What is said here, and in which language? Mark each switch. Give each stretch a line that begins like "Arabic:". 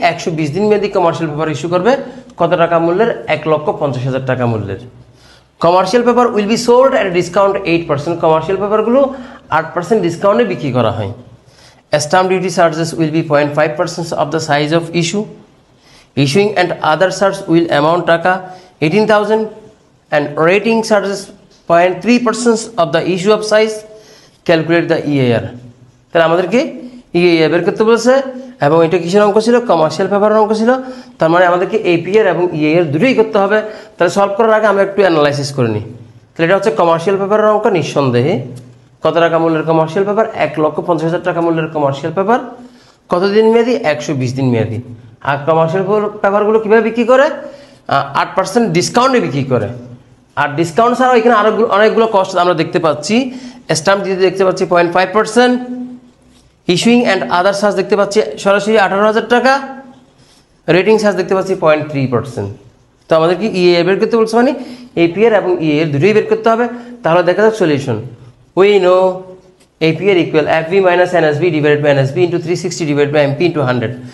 Bangla: 120 দিন মেয়াদি commercial paper issue করবে। কত টাকা মূল্যের?
English: 1,50,000
Bangla: টাকা মূল্যের।
English: Commercial paper will be sold at discount 8%।
Bangla: Commercial পেপারগুলো 8% ডিসকাউন্টে বিক্রি করা হয়।
English: Stamp duty charges will be 0.5% of the size of issue. Issuing and other charges will amount taka 18,000 and rating charges 0.3% of the issue of size. Calculate the EAR।
Bangla: তাহলে আমাদেরকে EAR বের করতে বলেছে, এবং এটা কিসের অঙ্ক ছিল? কমার্শিয়াল পেপারের অঙ্ক ছিল। তার মানে আমাদেরকে APR এবং EAR দুটোই করতে হবে। তাহলে সলভ করার আগে আমরা একটু অ্যানালাইসিস করে নিই। তাহলে এটা হচ্ছে কমার্শিয়াল পেপারের অঙ্ক। নিঃসন্দেহে কত টাকা মূল্যের কমার্শিয়াল পেপার? 1,50,000 টাকা মূল্যের কমার্শিয়াল পেপার। কতদিন মেয়াদি? 120 দিন মেয়াদি। আর কমার্শিয়াল পেপারগুলো কীভাবে বিক্রি করে? 8% ডিসকাউন্টে বিক্রি করে। আর ডিসকাউন্ট ছাড়াও এখানে আরও অনেকগুলো কস্ট আমরা দেখতে পাচ্ছি। স্ট্যাম্প ডিউটি দেখতে পাচ্ছি 0.5%, ইস্যুইং অ্যান্ড আদার চার্জ দেখতে পাচ্ছি সরাসরি 18,000 টাকা, রেটিং চার্জ দেখতে পাচ্ছি 0.3%। তো আমাদের কি EAR বের করতে বলছে, মানে APR এবং EAR দুটোই বের করতে হবে। তাহলে দেখা যাক solution.
English: We know APR equal FV minus NSB divided by NSB into 360 divided by MP into 100।